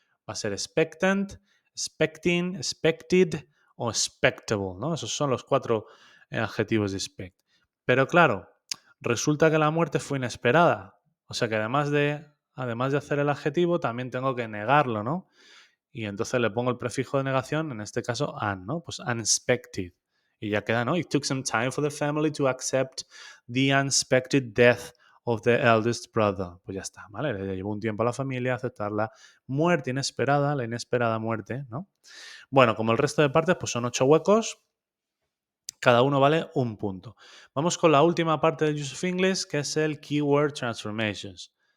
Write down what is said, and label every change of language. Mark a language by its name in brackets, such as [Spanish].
[Spanish] Va a ser expectant, expecting, expected o expectable, ¿no? Esos son los 4 adjetivos de expect. Pero claro, resulta que la muerte fue inesperada. O sea que además de hacer el adjetivo, también tengo que negarlo, ¿no? Y entonces le pongo el prefijo de negación, en este caso un, ¿no? Pues unexpected. Y ya queda, ¿no? [English] It took some time for the family to accept the unexpected death of the eldest brother. [Spanish] Pues ya está, ¿vale? Le llevó un tiempo a la familia aceptar la muerte inesperada, la inesperada muerte, ¿no? Bueno, como el resto de partes, pues son 8 huecos, cada uno vale un punto. Vamos con la última parte del Use of English, que es el Keyword Transformations.